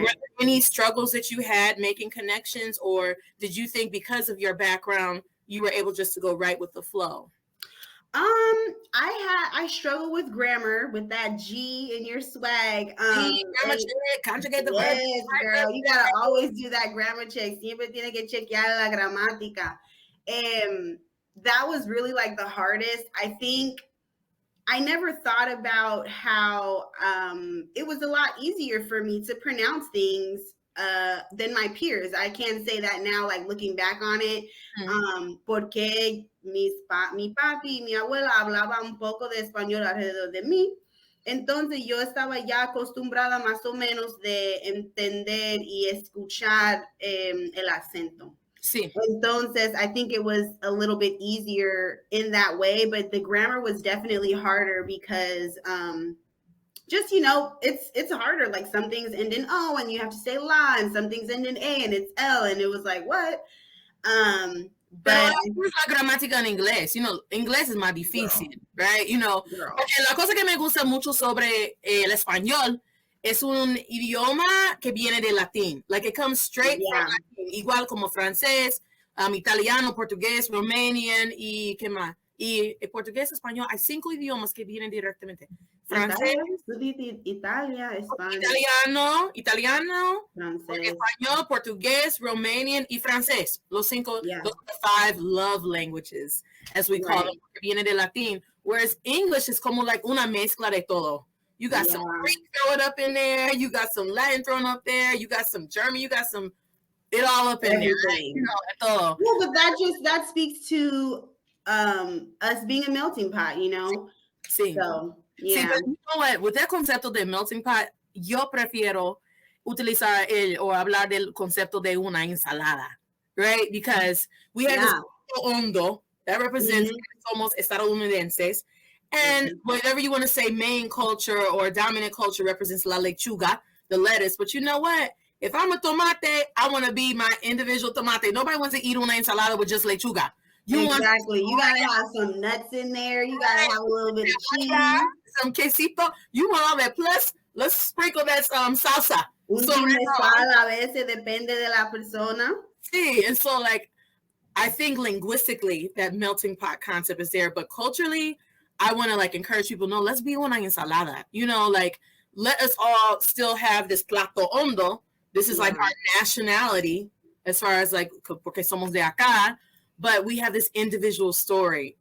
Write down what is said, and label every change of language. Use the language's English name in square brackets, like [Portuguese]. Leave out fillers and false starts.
[English] Were there any struggles that you had making connections, or did you think because of your background, you were able just to go right with the flow? I struggle with grammar, with that G in your swag. Grammar check, conjugate the verb. Yes, girl, you gotta always do that grammar check. [Spanish] Siempre tiene que chequear la gramática. [English] That was really like the hardest. I think I never thought about how it was a lot easier for me to pronounce things than my peers. I can say that now, like looking back on it, [Spanish] porque mi papi y mi abuela hablaban un poco de español alrededor de mí. Entonces yo estaba ya acostumbrada más o menos de entender y escuchar el acento. Sí. [English] Entonces, I think it was a little bit easier in that way, but the grammar was definitely harder because just, you know, it's harder. Like some things end in O and you have to say la, and some things end in A and it's L, and it was like, what? [Spanish] But la gramática en inglés, [English] you know, [Spanish] inglés es más difícil, right? [English] You know, [Spanish] porque la cosa que me gusta mucho sobre el español es un idioma que viene del latín. [English] Like it comes straight from Latin, [Spanish] igual como francés, italiano, portugués, romanian y qué más. Y el portugués, español, hay 5 idiomas que vienen directamente. Francés, Italia, italiano, francés, español, portugués, romanian y francés. Los 5, [English] those are the 5 love languages, as we call them, [Spanish] que vienen del latín. [English] Whereas English is [Spanish] como like una mezcla de todo. [English] You got some Greek thrown up in there. You got some Latin thrown up there. You got some German. You got some it all up in there. Right? You know, todo. Well, but that speaks to us being a melting pot, you know. [Spanish] Sí. [English] So yeah. [Spanish] Sí, [English] but you know what? With that [Spanish] concepto de melting pot, yo prefiero utilizar o hablar del concepto de una ensalada, [English] right? Because we have this hondo that represents [Spanish] somos estadounidenses. [English] And whatever you want to say, main culture or dominant culture represents [Spanish] la lechuga, [English] the lettuce. But you know what? If I'm a tomate, I want to be my individual tomate. Nobody wants to eat [Spanish] una ensalada [English] with just lechuga. You gotta have some nuts in there. You gotta have a little bit of cheese, some quesito. You want all that. Plus, let's sprinkle that salsa. [Spanish] Un chin de sal a veces depende de la persona. [English] Sí, and so like, I think linguistically that melting pot concept is there, but culturally, I want to like encourage people, no, let's be [Spanish] una ensalada. [English] You know, like let us all still have this plato hondo. This is like our nationality as far as like, [Spanish] porque somos de acá, [English] but we have this individual story.